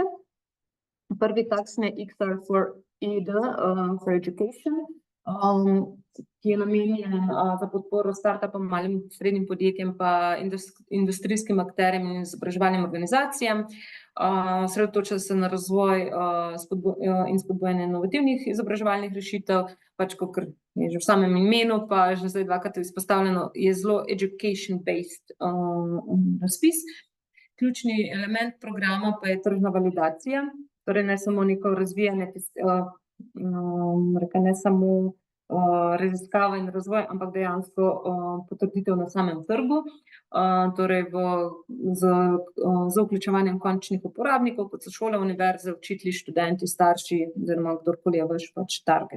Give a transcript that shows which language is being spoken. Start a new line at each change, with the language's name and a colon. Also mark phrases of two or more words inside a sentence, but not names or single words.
Slovenian: Prvi takšen je XR
English: for ED, for Education,
Slovenian: ki je namenjen za podporo startupom, malim srednjim podjetjem pa industrijskim akterjem in izobraževalnim organizacijam. Osredotoča se na razvoj in spodbujanje inovativnih izobraževalnih rešitev, pač kakor je že v samem imenu, pa že zdaj dvakrat izpostavljeno, je zelo education-based razpis. Ključni element programa pa je tržna validacija, torej ne samo neko razvijanje, ne samo raziskava in razvoj, ampak dejansko potrditev na samem trgu, torej z vključevanjem končnih uporabnikov, kot so šole, univerze, učitelji, študenti, starši oziroma kdorkoli je vaš pač target.